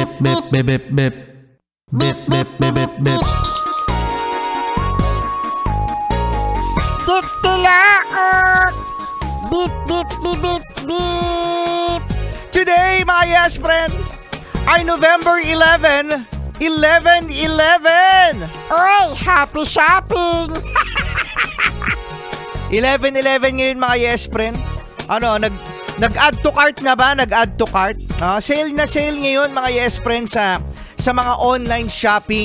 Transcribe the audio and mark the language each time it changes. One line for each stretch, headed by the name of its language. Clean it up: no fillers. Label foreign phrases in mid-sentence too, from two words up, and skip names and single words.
Filipino: bip bip bip bip bip bip bip bip bip. Titilaok! Beep, beep, beep, beep, beep! Today, mga
English: yes friend,
Filipino: ay November 11, 11/11! Uy,
English: happy shopping!
Filipino: 11/11 ngayon mga
English: yes friend.
Filipino: Ano, nag-
English: add to cart
Filipino: na ba? Nag-
English: add to cart?
Filipino: Sale na sale ngayon mga
English: yes friend
Filipino: sa mga
English: online shopping.